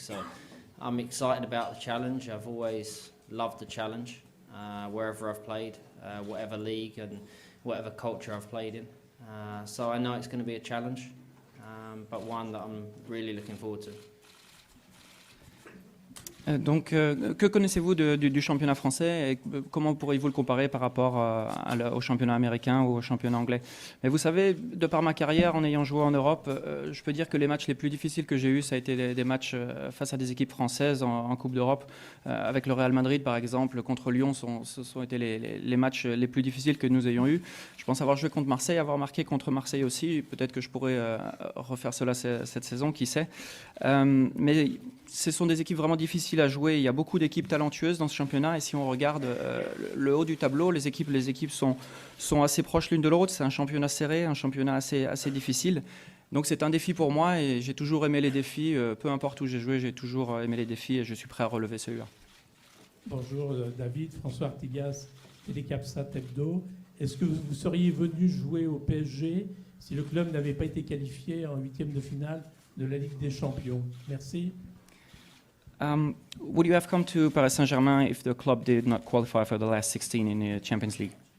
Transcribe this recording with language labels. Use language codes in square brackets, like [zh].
[en] So I'm excited about the challenge. I've always loved the challenge, wherever I've played, whatever league and whatever culture I've played in. So I know it's going to be a challenge, but one that I'm really looking forward to. [fr] Donc, que connaissez-vous du championnat français et comment pourriez-vous le comparer par rapport au championnat américain ou au championnat anglais? Mais vous savez, de par ma carrière, en ayant joué en Europe, je peux dire que les matchs les plus difficiles que j'ai eus, ça a été des matchs face à des équipes françaises en Coupe d'Europe. Avec le Real Madrid, par exemple, contre Lyon, ce sont été les matchs les plus difficiles que nous ayons eus. Je pense avoir joué contre Marseille, avoir marqué contre Marseille aussi. Peut-être que je pourrais refaire cela cette saison, qui sait. Mais ce sont des équipes vraiment difficiles à jouer. Il y a beaucoup d'équipes talentueuses dans ce championnat. Et si on regarde le haut du tableau, les équipes sont assez proches l'une de l'autre. C'est un championnat serré, un championnat assez difficile. Donc c'est un défi pour moi et j'ai toujours aimé les défis. Peu importe où j'ai joué, j'ai toujours aimé les défis et je suis prêt à relever celui-là. Bonjour David, François Artigas, Télécapsat Hebdo. Est-ce que vous seriez venu jouer au PSG si le club n'avait pas été qualifié en huitième de finale de la Ligue des Champions? Merci. [en] Would you have come to Paris Saint-Germain if the club did not qualify for the last 16 in the Champions League?